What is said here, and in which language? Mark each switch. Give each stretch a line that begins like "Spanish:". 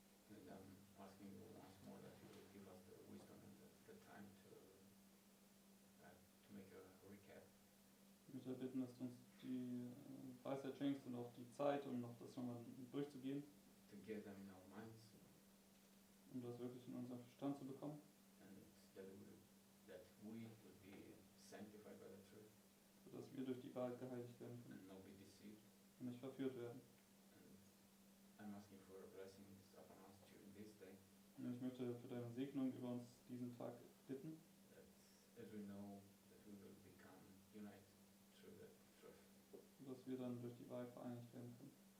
English: and I'm asking you once more that you will give us the wisdom and the time to make a recap.
German: Ich möchte bitten, dass du uns die Weisheit schenkst und auch die Zeit, um noch das nochmal durchzugehen,
English: To get them in our minds,
German: um das wirklich in unseren Verstand zu bekommen,
English: and that we would be sanctified by the truth
German: sodass wir durch die Wahrheit geheiligt werden können
English: and not be deceived.
German: und nicht verführt werden.
English: And I'm asking for blessings upon us during this day,
German: Und ich möchte für deine Segnung über uns diesen Tag bitten,
English: that as we know that we will become united through the truth.
German: sodass wir dann durch die Wahrheit vereinigt werden können.